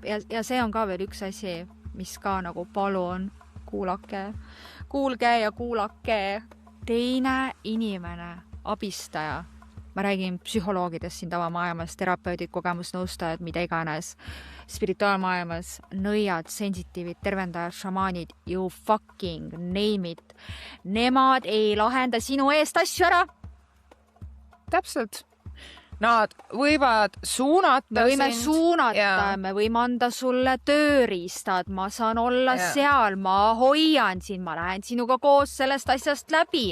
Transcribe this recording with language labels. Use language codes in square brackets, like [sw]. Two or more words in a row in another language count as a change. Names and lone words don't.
[et] Ja see on ka veel üks asi, mis ka nagu palun kuulge ja kuulake. Teine inimene, abistaja, ma räägin psühholoogidest siin tavamaailmas, terapeudid, kogemusnõustajad, mida iganes, spirituaalmaailmas, nõiad, sensitiivid, tervendajad, šamaanid, [en] you fucking name it. [et] Nemad ei lahenda sinu eest asju ära. Täpselt. Nad võivad suunata. Me võime suunata, me võime anda sulle tööriistad, ma saan olla seal, ma hoian sind, ma lähen sinuga koos sellest asjast läbi.